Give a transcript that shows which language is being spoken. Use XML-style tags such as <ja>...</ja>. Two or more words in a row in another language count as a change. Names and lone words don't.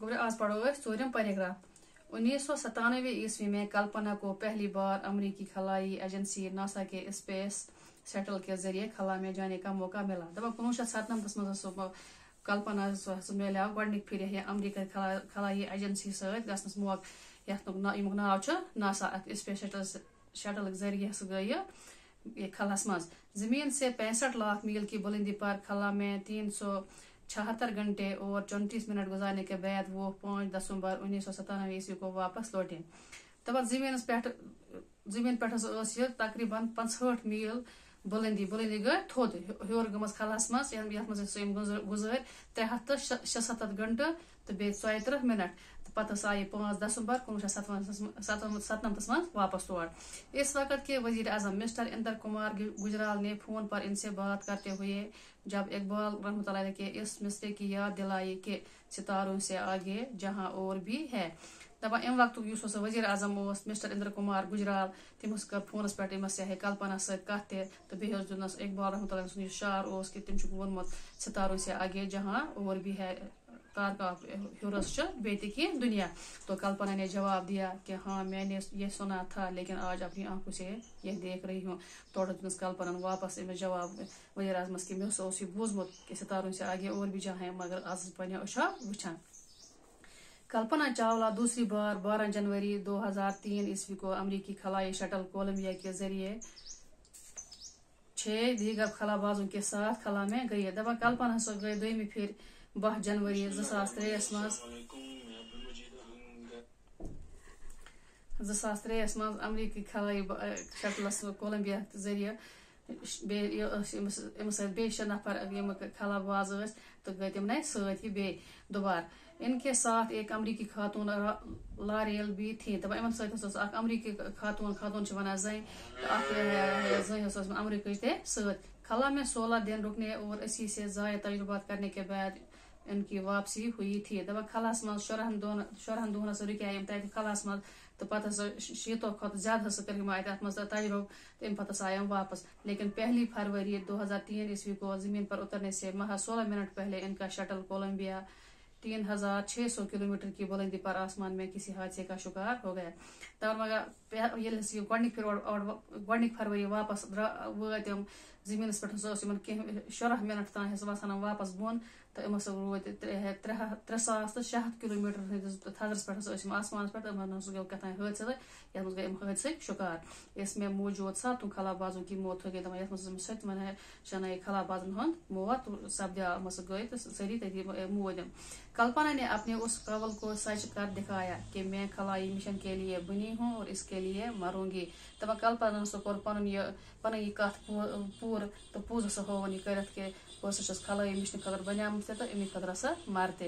<ks>آج پڑھو ژورم پیراگراف.</ks> <ur>1997 عیسوی میں کلپنا کو پہلی بار امریکی خلائی ایجنسی ناسا کے اسپیس شٹل کے ذریعے خلا میں جانے کا موقع ملا.</ur> <ks>1997 مز کلپنا ملیو گۄڈنِک پھر امریکی خلائی ایجنسی ست گھنس موقع یمیک ناو ناسا</ks> <en>space shuttle</en> <ks>ذریعے گئی خلاس مز.</ks> <ur>زمین سے 65 لاکھ میل کی بلندی پر خلا میں 376 گھنٹے اور 34 منٹ گزارنے کے بعد وہ 5 دسمبر 1997 عیسوی کو واپس لوٹے.</ur> <ks>زمین پہ تقریباً 65 میل بلندی گئی تھوٚد ہیور گٔمٕژ خلاس مز یتھ مز گزٲرۍ 376 گھنٹہٕ تو بیٚیہِ 34 منٹ. پتہ آئی 5 دسمبر 1997 مز واپس تور.</ks> <ur>اس وقت کے وزیر اعظم مسٹر اندر کمار گجرال نے فون پر ان سے بات کرتے ہوئے جب اقبال رحمۃ اللہ کے اس مصرے کی یاد دلائی کہ ستاروں سے آگے جہاں اور بھی ہے.</ur> <ks>ام وقت وزیر اعظم مسٹر اندر کمار گجرال تمس کر فونس پہ کلپنا ست کت تو بیس دنس اقبال رحمۃ اللہ سن شعر کہ تم وونمت</ks> <ur>ستاروں سے آگے جہاں اور بھی ہے</ur> <ks>ہیورس بیتی دنیا.</ks> <ur>تو کلپنا نے جواب دیا کہ ہاں میں نے یہ سنا تھا لیکن آج اپنی آنکھوں سے یہ دیکھ رہی ہوں.</ur> <ks>توڑ دس کلپنا واپس امس جواب وزیر اعظمس کہ مے بوزمت کہ</ks> <ur>ستاروں سے آگے اور بھی جہاں ہے</ur> <ks>مگر آج پنہ أچھو وچھان.</ks> <ur>کلپنا چاولہ دوسری بار 12 جنوری 2003 عیسوی کو امریکی خلائی شٹل کولمبیا کے ذریعے 6 دیگر خلابازوں کے ساتھ خلا میں گئی.</ur> <ks>کلپنا گئی دویمہ پھر 12 جنوری 2003 مز امریکی خلائی شٹلس کولمبیا ذریعے بیٚیہِ 6 نفر یم خلاباز تو گئی تمنے سی دوبار.</ks> <ur>ان کے ساتھ ایک امریکی خاتون لاریل بھی تھی.</ur> <ks>ان ست امریکی خاتون ونان زن زن امریکی ست.</ks> <ur>خلا میں 16 دن رکنے اور 80 سے زائد تجربات کرنے کے بعد ان کی واپسی ہوئی تھی.</ur> <ks>خلاس مز 14 دہن رکے تت خلاس مز تو پتہ 60 کھت زیادہ کر ات مز تجربہ تم پتہ آئے واپس.</ks> <ur>لیکن 1 فروری 2003 عیسوی کو زمین پر اترنے سے محض 16 منٹ پہلے ان کا شٹل کولمبیا 3600 کلومیٹر کی بلندی پر آسمان میں کسی حادثے کا شکار ہو گیا.</ur> <ks>گۄڈنِک فروری واپس وٲتۍ زمین پہ 16 منٹ تان وسان واپس بون تو روٗدۍ 3600 کلومیٹر ہندس تھزرس پہ آسمان پہ گو کتان حادثہ یتھ مز گئی حادثک شکار.</ks> <ur>اس میں موجود 7 خلابازوں کی موت ہو گئی.</ur> <ks>یتھ مز 7 شنائی خلابازن ہند موت سپدیا گئی تو ساری تھی مود.</ks> <ur>کلپنا نے اپنے اس قول کو سچ کر دکھایا کہ میں خلائی مشن کے لیے بنی ہوں اور اس کے لیے مروں گی.</ur> <ks>کلپنا کور پن یہ کت پور تو پوز ہوون یہ کرت کہ بہت خلائی مشن خاطر بنیام تو امی خاطر سا مرتے.</ks>